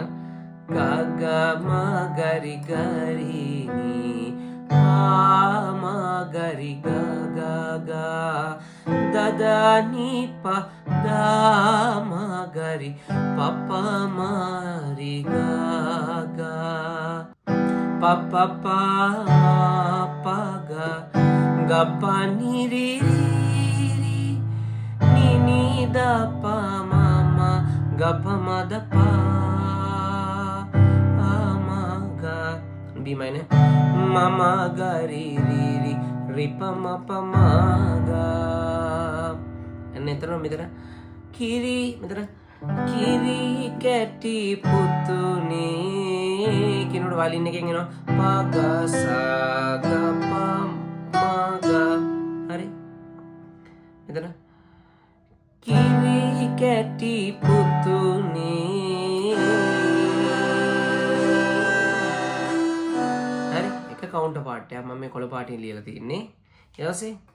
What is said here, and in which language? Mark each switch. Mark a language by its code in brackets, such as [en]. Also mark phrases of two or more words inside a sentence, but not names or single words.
[si] ගා ගා මා ගරි ගරි නී ආ මා ගරි ගා ගා ගා දදා නී පා දා මා ගරි පපා මාරි ගා ගා පපා පා පා ගා ගපා නිරි da pa mama ga pa ma da pa ma ga B minor mama ga ri ri ri ri pa ma ga එතන මෙතන කිරි මෙතන කිරි කැටි පුතුනේ කිනෝඩ වලින් එකෙන් එනවා පා ගා සා ගා පා මා ගා හරි මෙතන කිරි කැටි පුතුනේ හරි එක [en] counter part [si] එකක් මම මේ කොළ පාටින් ලියලා තින්නේ ඊට පස්සේ